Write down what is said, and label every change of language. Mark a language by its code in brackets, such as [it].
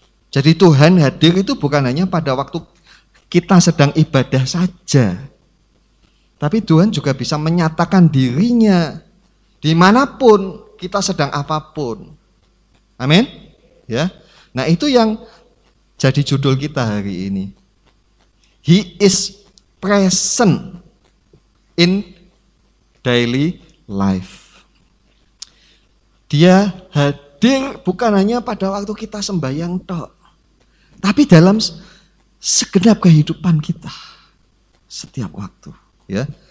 [id] Jadi Tuhan hadir itu bukan hanya pada waktu kita sedang ibadah saja, tapi Tuhan juga bisa menyatakan dirinya dimanapun kita sedang apapun. Amin. Ya. Nah, itu yang jadi judul kita hari ini. [en] He is present in daily life. [id] Dia hadir bukan hanya pada waktu kita sembahyang tok, tapi dalam segenap kehidupan kita setiap waktu, ya.